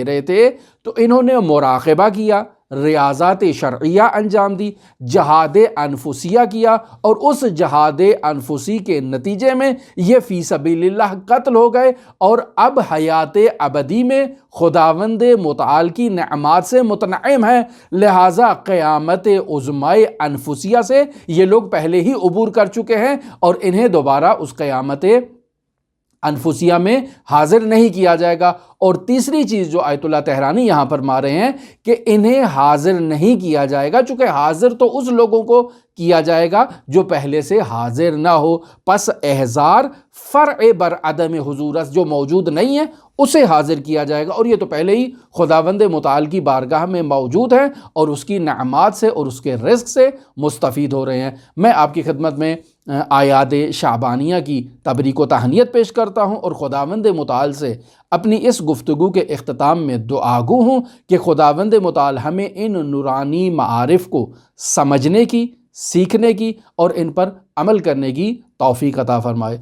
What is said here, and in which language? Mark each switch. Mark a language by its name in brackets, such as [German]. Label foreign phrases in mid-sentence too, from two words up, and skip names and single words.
[Urdu] رہے تھے، تو انہوں نے مراقبہ کیا، ریاضات شرعیہ انجام دی، جہاد انفسیہ کیا، اور اس جہاد انفسی کے نتیجے میں یہ فی سبیل اللہ قتل ہو گئے، اور اب حیات ابدی میں خداوند متعال کی نعمات سے متنعم ہے، لہٰذا قیامت عظمائے انفسیہ سے یہ لوگ پہلے ہی عبور کر چکے ہیں، اور انہیں دوبارہ اس قیامت انفسیہ میں حاضر نہیں کیا جائے گا۔ اور تیسری چیز جو آیت اللہ طہرانی یہاں پر مار رہے ہیں کہ انہیں حاضر نہیں کیا جائے گا، چونکہ حاضر تو اس لوگوں کو کیا جائے گا جو پہلے سے حاضر نہ ہو، [Persian] پس احضار فرع بر عدم حضور [Urdu] جو موجود نہیں ہے اسے حاضر کیا جائے گا، اور یہ تو پہلے ہی خداوند متعال کی بارگاہ میں موجود ہیں اور اس کی نعمات سے اور اس کے رزق سے مستفید ہو رہے ہیں۔ میں آپ کی خدمت میں آیات شعبانیہ کی تبریک و تہنیت پیش کرتا ہوں، اور خداوند متعال سے اپنی اس گفتگو کے اختتام میں دعا گو ہوں کہ خداوند متعال ہمیں ان نورانی معارف کو سمجھنے کی، سیکھنے کی اور ان پر عمل کرنے کی توفیق عطا فرمائے۔